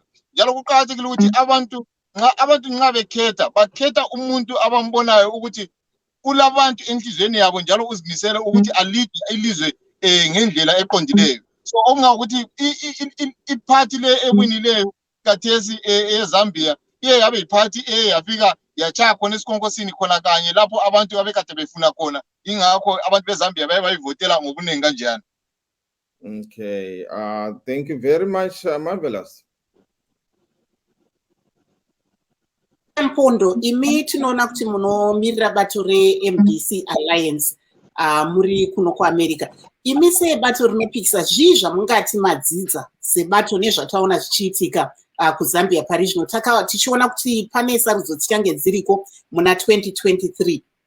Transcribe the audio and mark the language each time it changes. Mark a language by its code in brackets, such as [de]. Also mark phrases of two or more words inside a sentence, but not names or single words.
[nd] Njalo kuqakathekile ukuthi abantu nxa bakhetha umuntu abambonayo ukuthi ulabantu enhlizweni yabo njalo uzimisele ukuthi alide ilizwe ngendlela eqondileyo. So okungakuthi iphathi le ewinileyo kathesi eZambia iye yabe iphathi yafika yachaya khona esikhonkosini khona kanye lapho abantu abekade befuna khona ingakho abantu beZambia baye bayivotela ngobuningi kanjani. [en] Okay, thank you very much, Marvelous. [sn] Mpondo, imi tinoona kuti munomirira bato re-MDC Alliance muri kuno kuAmerica. Imi sebato rinopikisa zvii zvamungati madzidza sebato nezvataona zvichiitika kuZambia parizvino tichiona kuti pane sarudzo dzichange dziriko muna 2023.